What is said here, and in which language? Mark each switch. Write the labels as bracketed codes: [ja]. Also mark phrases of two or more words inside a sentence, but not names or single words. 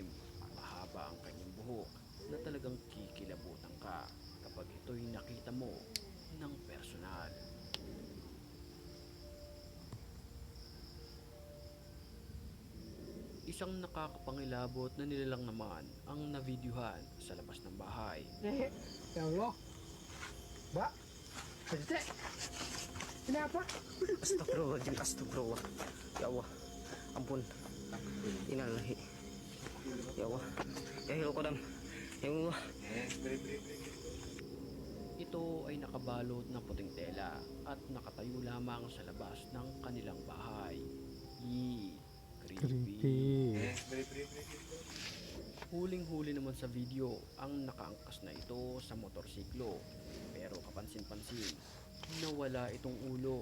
[tl] Mahaba ang kanyang buhok na talagang kikilabutan ka kapag ito'y nakita mo ng personal. Isang nakakapangilabot na nilalang naman ang navideohan sa labas ng bahay. [ar] يا الله. [id] Mbak. Hajde. Kenapa? [ar] أستغفر الله العظيم، أستغفر الله. يا الله, [id] ampun. Innalillahi. [ar] يا الله. يا هلال قدم. يا الله. [tl] Ito ay nakabalot ng puting tela at nakatayo lamang sa labas ng kanilang bahay. [en] Creepy. Creepy. [tl] Huling-huli naman sa video ang nakaangkas na ito sa motorsiklo, pero kapansin-pansin na wala itong ulo.